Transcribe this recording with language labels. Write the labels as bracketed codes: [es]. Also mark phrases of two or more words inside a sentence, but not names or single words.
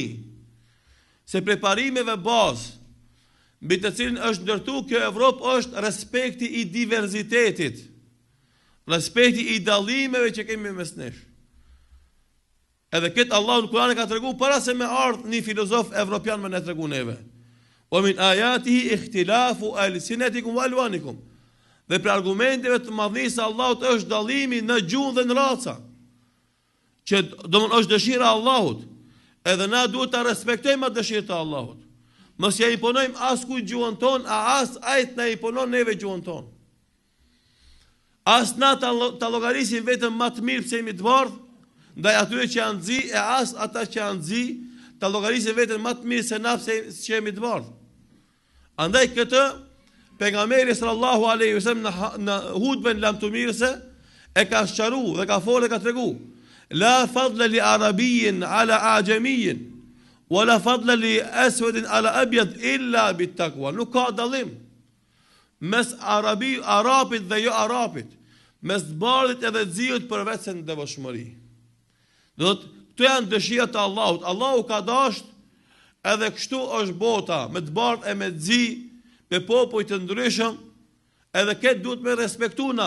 [sq] Se preparimeve bazë mbi të cilin është ndërtuar kjo Evropë është respekti i diversitetit, respekti i dallimeve që kemi mes nesh. Edhe këtë Allahu në Kur'an e ka tregu para se me ardhë një filozof evropian me ne tregu neve. [ar] ومن آياته اختلاف ألسنتكم وألوانكم. [sq] Dhe për argumenteve të madhnisë Allahut është dallimi në gjuhë dhe në raca. Që domthon është dëshira e Allahut. Edhe na duhet ta respektojmë atë dëshirë të Allahut. Mos ja imponojmë askujt gjuhën tonë, as ai na imponon neve gjuhën tonë. As na ta llogarisim vetëm më të mirë pse jemi të bardhë, ndaj atyre që janë zi, e as ata që janë zi, ta llogarisin vetëm më të mirë se na pse jemi të bardhë. Andaj këtë pejgamberi [ar] صلى الله عليه وسلم [sq] në hutben lamtumirëse e ka sqaruar dhe ka folë dhe ka tregu. [ar] لا فضل لعربي على أعجمي ولا فضل لأسود على أبيض إلا بالتقوى. [sq] Nuk ka dallim mes arabit dhe jo arabit, mes bardhit edhe ziut përveç se në devotshmëri. Do të këto janë dëshirat e Allahut. Allahu ka dashur edhe kështu është bota, me të bardh e me të zi, me popull të ndryshëm, edhe këtë duhet me respektuna.